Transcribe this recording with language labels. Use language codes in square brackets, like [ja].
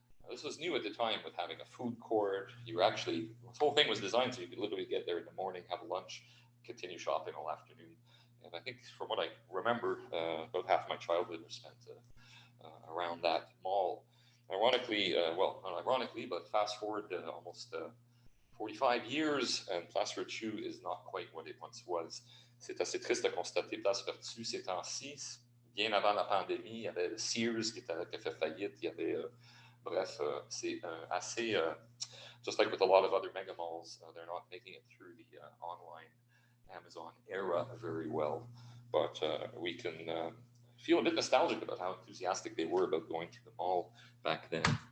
[en] This was new at the time with having a food court. You were actually, this whole thing was designed so you could literally get there in the morning, have lunch, continue shopping all afternoon. And I think from what I remember, about half my childhood was spent around that mall. Ironically, well, not ironically, but fast forward almost 45 years, and Place Virtue is not quite what it once was. [fr] C'est assez triste de constater, Place Virtue ces temps-ci, bien avant la pandémie, il y avait le Sears qui a fait faillite, il y avait... bref, c'est assez, [en] just like with a lot of other mega malls, they're not making it through the online Amazon era very well. But we can feel a bit nostalgic about how enthusiastic they were about going to the mall back then.